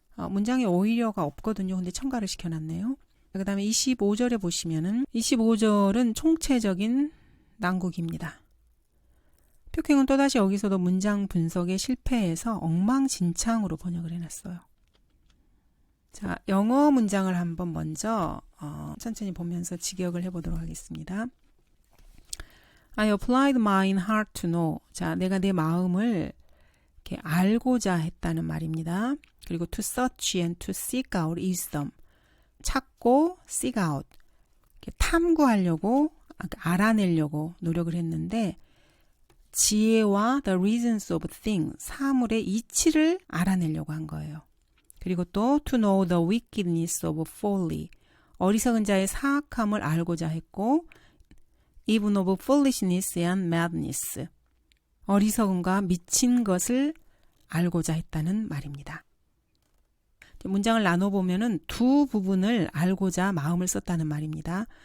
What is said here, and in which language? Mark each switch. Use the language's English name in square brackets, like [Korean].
[Korean] 문장에 오히려가 없거든요. 근데 첨가를 시켜놨네요. 그 다음에 25절에 보시면은 25절은 총체적인 난국입니다. 표킹은 또다시 여기서도 문장 분석에 실패해서 엉망진창으로 번역을 해놨어요. 자, 영어 문장을 한번 먼저 천천히 보면서 직역을 해보도록 하겠습니다. [English] I applied mine heart to know. [Korean] 자, 내가 내 마음을 이렇게 알고자 했다는 말입니다. 그리고 [English] to search and to seek out wisdom. [Korean] 찾고 [English] seek out. [Korean] 이렇게 탐구하려고, 알아내려고 노력을 했는데 지혜와 [English] the reasons of things, [Korean] 사물의 이치를 알아내려고 한 거예요. 그리고 [English] 또 to know the wickedness of folly. [Korean] 어리석은 자의 사악함을 알고자 했고 [English] even of foolishness and madness. [Korean] 어리석음과 미친 것을 알고자 했다는 말입니다. 문장을 나눠보면은 두 부분을 알고자 마음을 썼다는 말입니다.